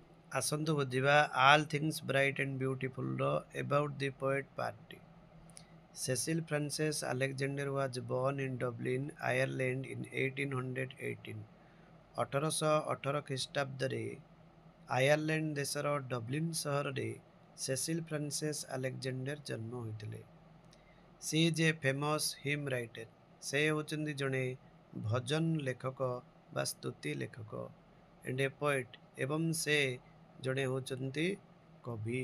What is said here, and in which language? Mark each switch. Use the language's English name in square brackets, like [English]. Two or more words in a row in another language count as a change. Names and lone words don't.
[Odia] ଆସନ୍ତୁ ବୁଝିବା [English] all things bright and beautiful ର about the poet party. Cecil Frances Alexander was born in Dublin, Ireland in 1818. [Odia] 1818 ଖ୍ରୀଷ୍ଟାବ୍ଦରେ ଆୟାରଲ୍ୟାଣ୍ଡ ଦେଶର ଡବ୍ଲିନ୍ ସହରରେ ସେସିଲ୍ ଫ୍ରାନ୍ସେସ୍ ଆଲେକ୍ଜାଣ୍ଡର ଜନ୍ମ ହୋଇଥିଲେ। [English] she is a famous hymn writer. [Odia] ସେ ହେଉଛନ୍ତି ଜଣେ ଭଜନ ଲେଖକ ବା ସ୍ତୁତି ଲେଖକ [English] and a poet, [Odia] ଏବଂ ସେ ଜଣେ ହେଉଛନ୍ତି କବି।